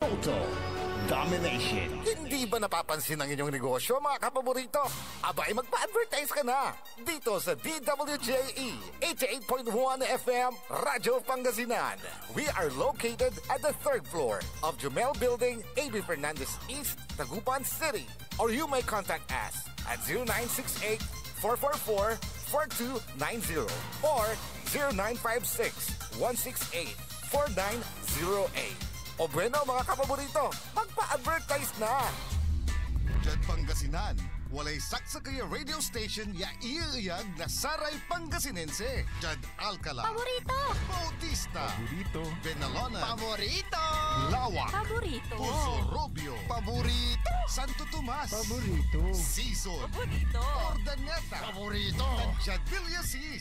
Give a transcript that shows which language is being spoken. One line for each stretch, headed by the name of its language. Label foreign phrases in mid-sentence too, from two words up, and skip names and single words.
English: Total domination.
Filipino: Hindi ba napapansin ang inyong negosyo, mga kapaborito? Abay, magpa-advertise ka na dito sa DWJE 88.1 FM Radyo Pangasinan.
English: We are located at the 3rd floor of Jumel Building, AB Fernandez East, Tagupan City. Or you may contact us at 0968-444-4290 or 0956-168-4908.
Filipino: O bueno, mga kapaborito, magpa-advertise na!
Pangasinan: Diyan Pangasinan, walay saksa kaya radio station ya iiyag na Saray Pangasinense. Diyan Alcala. Paborito! Bautista. Paborito. Benalona. Paborito! Lawak. Paborito! Puso Rubio. Paborito! Santo Tomas. Paborito. Season. Paborito! Ordaneta. Paborito! Diyan Villasis.